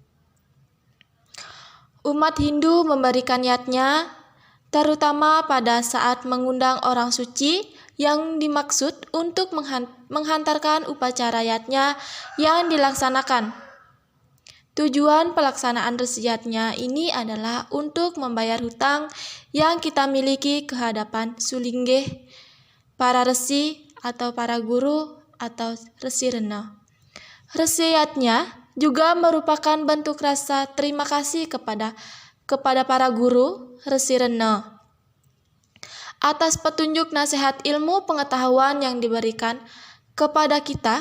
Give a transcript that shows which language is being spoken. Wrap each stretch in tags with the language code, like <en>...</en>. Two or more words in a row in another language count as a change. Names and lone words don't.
<id>Umat Hindu memberikan yatnya terutama pada saat mengundang orang suci yang dimaksud untuk menghantarkan upacara yatnya yang dilaksanakan. Tujuan pelaksanaan resiyatnya ini adalah untuk membayar hutang yang kita miliki ke hadapan sulinggih, para resi atau para guru atau resi rena. Resiyatnya juga merupakan bentuk rasa terima kasih kepada para guru, resi rena, atas petunjuk nasihat ilmu pengetahuan yang diberikan kepada kita.</id>